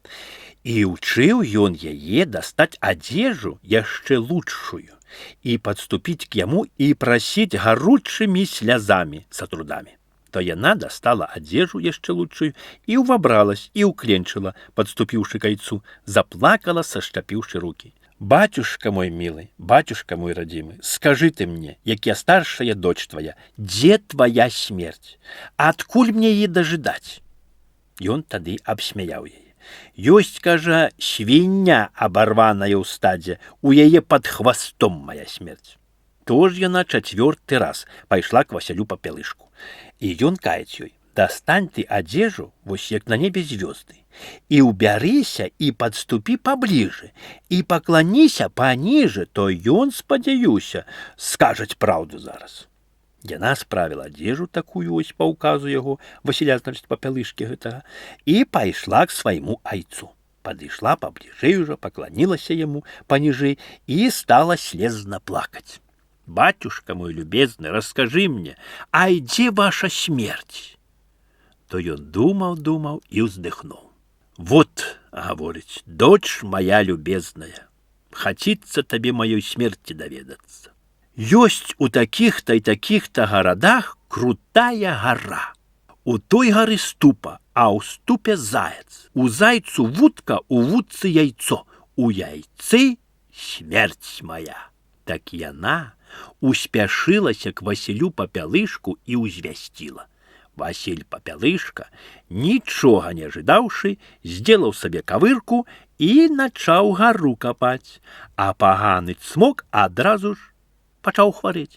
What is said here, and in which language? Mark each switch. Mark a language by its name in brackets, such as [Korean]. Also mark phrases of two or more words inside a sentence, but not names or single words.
[Belarusian] І ўчыў ён яе дастаць адзежу яшчэ лучшую і падступіць к яму і прасіць гаручымі слязамі са трудамі. То яна дастала адзежу яшчэ лучшую і ўвабралась і ўкленчыла, падступіўшы к айцу, заплакала, сашчапіўшы рукі. [Russian] «Батюшка мой милый, батюшка мой родимый, скажи ты мне, як я старшая дочь твоя, где твоя смерть? [Belarusian] Адкуль мне її дожидать?» Ён тады абсмяяў яе. «Ёсць, кажа, свіння абарваная ў стадзе, у яе пад хвастом моя смерць». Тож яна чацвёрты раз пайшла к Васілю Папялышку. І ён каец ёй: [Russian] «Дастань ты одежу, вось як на небе звезды, и убярися, и подступи поближе, и поклонися пониже, то ён, спадзяюся, скажет правду зараз». [Belarusian] Яна справила одежу такую ось по указу яго, Васіля, значит, Папялышкі гэтага, и пайшла к свайму айцу. [Russian] Подышла поближе уже, поклонилася ему понижей и стала слезно плакать. «Батюшка мой любезный, расскажи мне, а где ваша смерть?» [Belarusian] То ён думаў і ўздыхнуў. [Russian] «Вот, — говорить, — дочь моя любезная, хотится тебе моей смерти доведаться. Есть у таких-то и таких-то городах крутая гора. У той горы ступа, а у ступе заяц. У зайцу вудка, у вудцы яйцо, у яйцы смерть моя». [Belarusian] Так яна успяшылася к Васілю Папялышку і ўзвясціла. Васіль Папялышка, нічога не ожидаўшы, сделаў сабе кавырку і начаў гару капаць, а паганы цмок адразу ж пачаў хварэць.